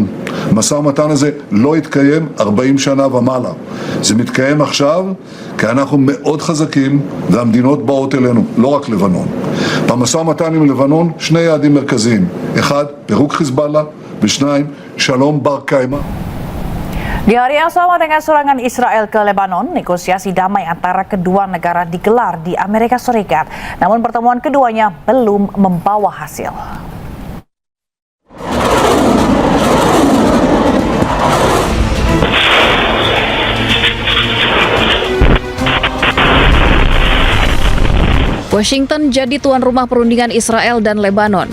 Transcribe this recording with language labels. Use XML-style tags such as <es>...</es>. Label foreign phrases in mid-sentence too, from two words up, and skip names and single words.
<he>המשא ומתן הזה לא התקיים 40 שנה ומעלה. זה מתקיים עכשיו כי אנחנו מאוד חזקים והמדינות באות אלינו, לא רק לבנון. במשא ומתן עם לבנון שני יעדים מרכזיים. אחד, פירוק חיזבאללה, ושניים, שלום בר קיימא.</he> <id>Di hari yang sama dengan serangan Israel ke Lebanon, negosiasi damai antara kedua negara digelar di Amerika Serikat. Namun pertemuan keduanya belum membawa hasil. Washington jadi tuan rumah perundingan Israel dan Lebanon.</id>